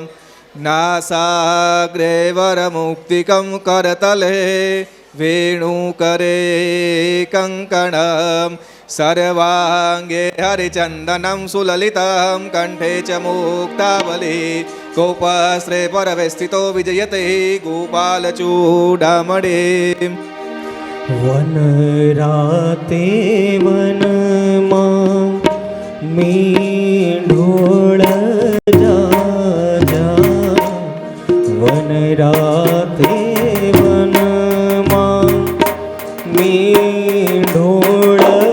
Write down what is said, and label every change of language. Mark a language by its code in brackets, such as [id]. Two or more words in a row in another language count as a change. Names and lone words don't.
[sa] नासाग्रे वरमुक्तिकं करतले वेणुकरे कङ्कणं सर्वांगे हरिचंदनं सुललितं कंठे च मुक्तावली गोपस्त्रे परवेष्टितो विजयते गोपालचूडामणि। वन राते वन मीढोळ जा वन राते वन मीढोळ